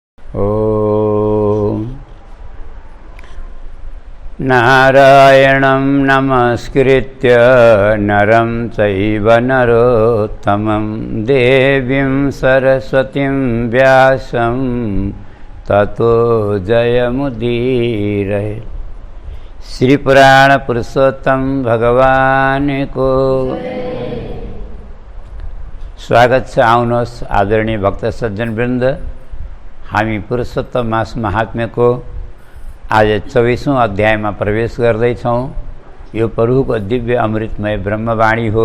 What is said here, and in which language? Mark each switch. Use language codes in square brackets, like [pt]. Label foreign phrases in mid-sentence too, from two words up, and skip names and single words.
[sa] ॐ नारायणं नमस्कृत्य नरं चैव नरोत्तमं देवीं सरस्वतीं व्यासं ततो जयमुदीरये। [ne] श्री पुराण पुरुषोत्तम भगवान को स्वागत छ। आउनुहोस् आदरणीय भक्त सज्जन वृन्द, हामी पुरुषोत्तम मास महात्म्यको आज 24औं अध्यायमा प्रवेश गर्दैछौँ। यो प्रभुको दिव्य अमृतमय ब्रह्मवाणी हो।